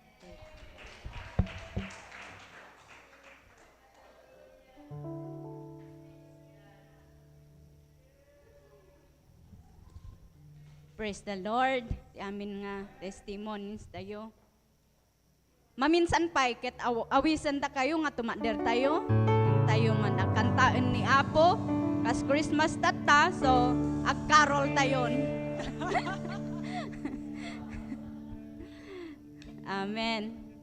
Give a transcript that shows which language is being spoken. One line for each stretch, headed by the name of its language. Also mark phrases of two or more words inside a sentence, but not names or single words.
English: Praise the Lord.
Iloko: Ti amin nga testimonies tayo. Maminsan pa ket awisan ta kayo nga tumader tayo. Tayo man nakantaan ni Apo. Kas Christmas tata, so ag-carol tayon. Amen.